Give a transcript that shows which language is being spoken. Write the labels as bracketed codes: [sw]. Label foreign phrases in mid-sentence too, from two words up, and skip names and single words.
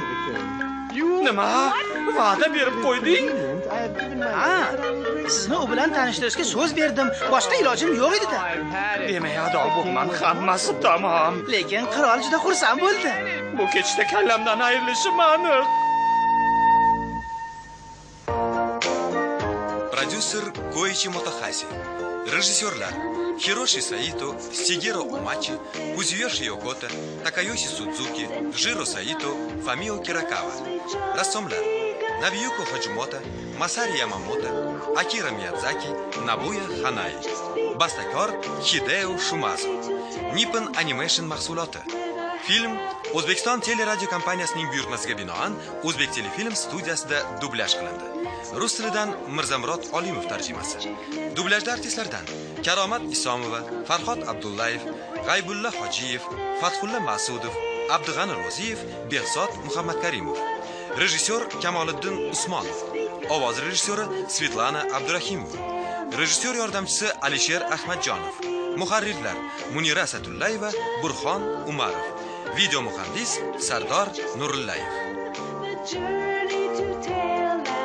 [uz] Nima? Va'da berib qo'yding? Ha, sizni u bilan tanishtirishga so'z berdim. Boshqa ilojim yo'q edi-da. Demak, ado bo'lman, hammasi tamom. Lekin qirol juda xursand bo'ldi. Bu kechda kallamdan ayrilishim aniq. Продюсер Коичи Мотохаси. Режиссерлар Хироши Саито, Сигеро Умачи, Кузуёши Йокота, Такайоси Судзуки, Жиро Саито, Фамио Киракава. Рассомлар Набиюко Хаджимота, Масари Ямамото, Акира Миядзаки, Набуя Ханай. Басtakor Hideo Shumazo. Nippon Animation mahsuloti. Film O'zbekiston teleradio kompaniyasining buyurtmasiga binoan O'zbek Telefilm studiyasida dublyaj qilindi. Rus tilidan Mirzamurod Olimov tarjimasi. Dublyajda artistlardan Karomat Isomova, Farhod Abdullayev, G'aybulla Hojiyev, Fathulla Masudov, Abdug'ani Ro'ziyev, Behzod Muhammad Karimov. Rejissyor Kamoliddin Usmonov. Ovoz rejissyori Svetlana Abdurahimova. Rejissyor yordamchisi Alisher Ahmadjonov. Muharrirlar Munira Satullayeva, Burxon Umarov. Video muhandis Sardor Nurillayev. [en] The journey to tell